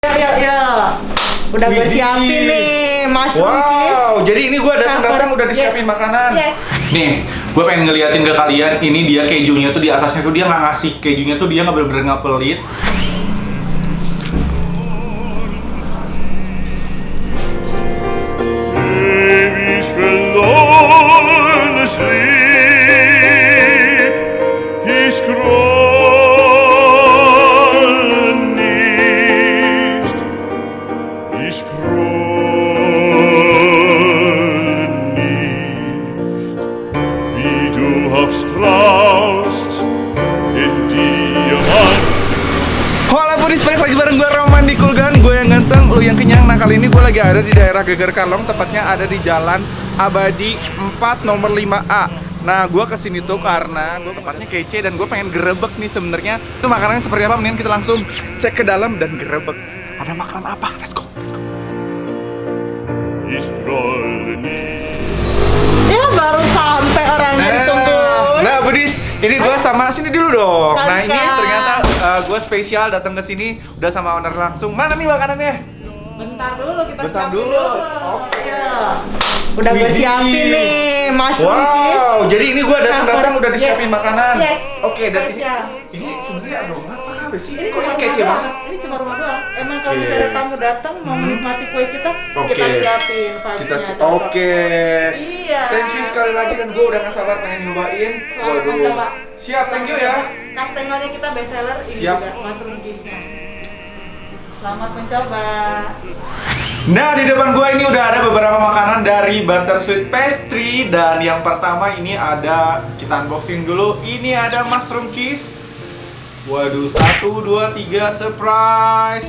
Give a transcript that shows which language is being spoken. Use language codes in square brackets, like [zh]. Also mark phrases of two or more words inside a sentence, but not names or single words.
[id] Ya. Udah gue siapin nih, mushroom kiss. Wow, jadi ini gue datang udah disiapin makanan. Yes. Nih, gue pengen ngeliatin ke kalian, ini dia kejunya tuh di atasnya tuh dia nggak ngasih kejunya tuh dia nggak bener-bener nggak pelit. [de] Ewig verloren sleep, ich scrolle nicht, ich scrolle nicht, wie du auch strahlst in Diamant. [id] Hola Budis, balik lagi bareng gue Roman di Kulgan. Gue yang ganteng, lu yang kenyang. Nah kali ini gue lagi ada di daerah Geger Kalong, tepatnya ada di Jalan Abadi 4 nomor 5A. Nah gue kesini tuh karena gue tempatnya kece dan gue pengen gerebek nih sebenarnya. Itu makanannya seperti apa? Mendingan kita langsung cek ke dalam dan gerebek. Ada makanan apa? [en] Let's go. [de] Ich scrolle nicht. [id] Ya baru sampai orangnya ditungguin. Nah Budis, ini gue sama sini dulu dong. Kali, Nah ini Kak. ternyata gue spesial datang ke sini udah sama owner langsung. Mana nih makanannya? Bentar dulu kita Bentar siapin dulu. Oke. Ya. Udah gue Widih. siapin nih, mushroom kiss. Wow, jadi ini gue datang udah disiapin Yes. makanan. Yes. Oke, dan Spesial. ini sebenarnya aroma apa sih? Ini Kok cuma kece rumah banget. doang. Ini cuma rumah doang. Emang kalau Oke. misalnya tamu datang mau menikmati kue kita, Oke. kita siapin paginya. cocok. Oke. Iya. [en] Thank you [id] sekali lagi dan gue udah gak sabar pengen nyobain. Selamat mencoba. Siap, [en] thank you [id] ya. Kastengelnya kita [en] best seller, [id] ini Siap. juga mushroom kissnya. Selamat mencoba. Nah, di depan gue ini udah ada beberapa makanan dari Buttersweet Pastry. Dan yang pertama ini ada, kita unboxing dulu. Ini ada mushroom kiss. Waduh, 1, 2, 3, surprise.